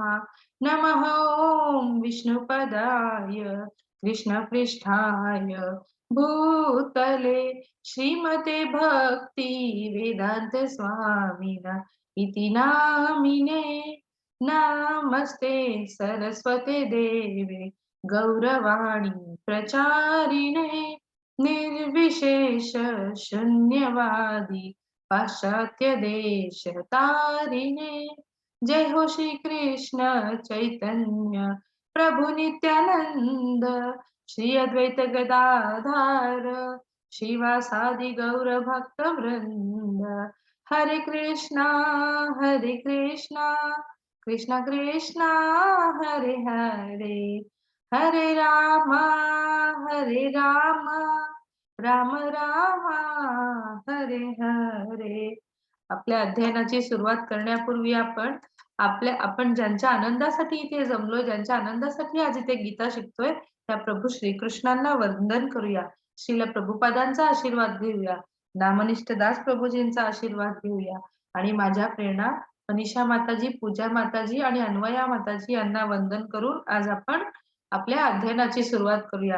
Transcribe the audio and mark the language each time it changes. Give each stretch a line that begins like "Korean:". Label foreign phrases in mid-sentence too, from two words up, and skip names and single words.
Sanskrit: नमः ॐ विष्णुपदाय कृष्णपृष्ठाय भूतले श्रीमते भक्ति वेदान्त स्वामिन इति नामिने। नमस्ते सरस्वते देवे गौरवाणी प्रचारिणे निर्विशेष शून्यवादी पाश्चात्य देश तारिणे। जय हो श्री कृष्ण चैतन्य प्रभु नित्यानंद श्री अद्वैत गदाधार श्रीवासादि गौर भक्त वृंद। हरे कृष्णा कृष्ण कृष्णा हरे हरे हरे रामा राम राम हरे हरे।
Marathi: आपल्या अध्ययनाची सुरुवात करण्यापूर्वी आपण ज्यांच्या आनंदासाठी इथे जमलोय, ज्यांच्या आनंदासाठी आज इथे गीता शिकतोय, त्या प्रभू श्रीकृष्णांना वंदन करूया. श्रील प्रभुपादांचा आशीर्वाद घेऊया. नामनिष्ठ दास प्रभूजींचा आशीर्वाद घेऊया आणि माझ्या प्रेरणा मनीषा माताजी, पूजा माताजी आणि अन्वया माताजी यांना वंदन करून आज आपण आपल्या अध्ययनाची सुरुवात करूया.